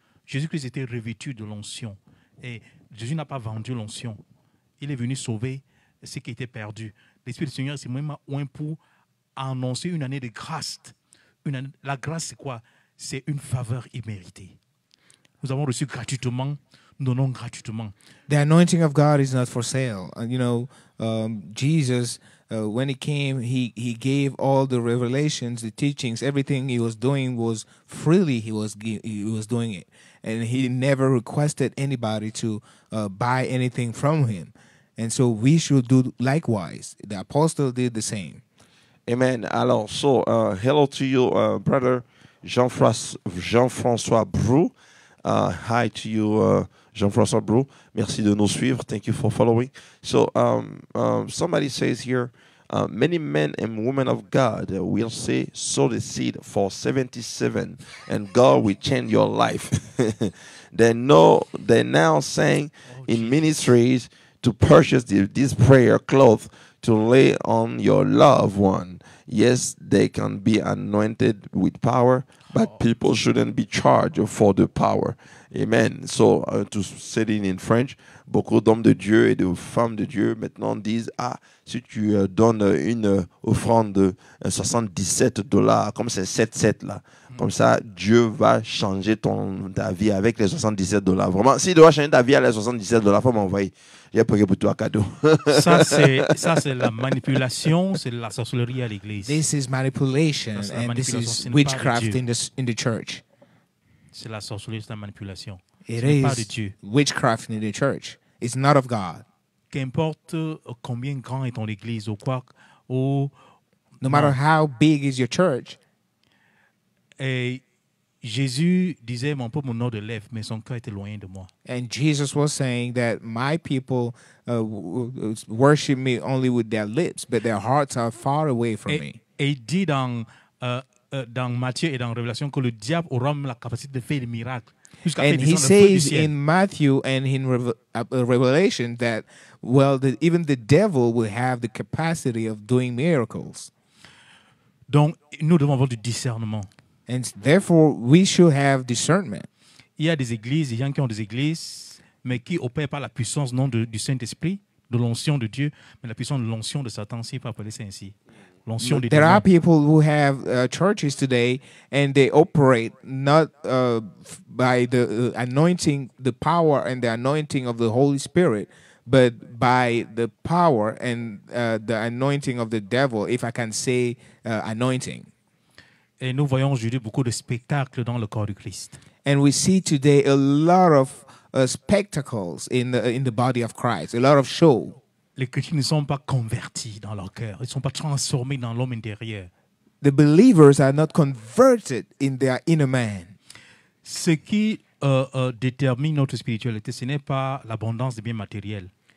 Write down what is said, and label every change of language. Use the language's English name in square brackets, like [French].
[French] Jésus-Christ était revêtu de l'onction. Et Jésus n'a pas vendu l'onction. Il est venu sauver ce qui était perdu. L'Esprit du Seigneur, c'est même un pour annoncer une année de grâce. La grâce, c'est quoi? C'est une faveur imméritée. Nous avons reçu gratuitement, nous donnons gratuitement. [English] The anointing of God is not for sale. Jesus, when he came, he gave all the revelations, the teachings, everything he was doing was freely. He was doing it, and he never requested anybody to buy anything from him. And so we should do likewise. The apostle did the same. Amen. Alors, hello to you, brother Jean-François Brou. Hi to you, [French] Jean-François Brou. Merci de nous suivre. [English] Thank you for following. So, somebody says here, many men and women of God will say, sow the seed for 77, and God will change your life. They're now saying in ministries to purchase this prayer cloth to lay on your loved one. Yes, they can be anointed with power, but people shouldn't be charged for the power. Amen. So, to say it in French, [French] beaucoup d'hommes de Dieu et de femmes de Dieu maintenant disent, si tu donnes une offrande de $77, comme c'est 7 là, comme ça, Dieu va changer ta vie avec les $77. Vraiment, s'il doit changer ta vie avec les $77, faut m'envoyer. J'ai payé pour toi un cadeau. Ça, c'est la manipulation, c'est la sorcellerie à l'église. [English] This is manipulation, and this is witchcraft in the church. [French] C'est la sorcellerie, c'est la manipulation. [English] It [French] Ce n'est pas de [English] is [French] Dieu. [English] witchcraft in the church. It's not of God. [French] Qu'importe combien grand est ton église ou quoi, ou [English] No matter how big is your church. [French] Et Jésus disait, mon peuple m'honore de lèvres, mais son cœur est éloigné de moi. [English] And Jesus was saying that my people worship me only with their lips, but their hearts are far away from me. [French] Et il dit dans Matthieu et dans Révélation que le diable aura la capacité de faire des miracles. [English] And he says in Matthew and in Revelation that, even the devil will have the capacity of doing miracles. [French] Donc, nous devons avoir du discernement. [English] And therefore, we should have discernment. [French] Il y a des églises, des gens qui ont des églises, mais qui opèrent par la puissance non du Saint-Esprit, de l'onction de Dieu, mais la puissance de l'onction de Satan, si on peut appeler ça ainsi. L'onction des [English] There [French] démons. [English] are people who have churches today, and they operate not by the anointing, the power and the anointing of the Holy Spirit, but by the power and the anointing of the devil, if I can say anointing. [French] Et nous voyons aujourd'hui beaucoup de spectacles dans le corps du Christ. [English] And we see today a lot of spectacles in the body of Christ, a lot of show. [French] Les chrétiens ne sont pas convertis dans leur cœur. Ils ne sont pas transformés dans l'homme intérieur. [English] The believers are not converted in their inner man. [French] Ce qui détermine notre spiritualité, ce n'est pas l'abondance des biens matériels.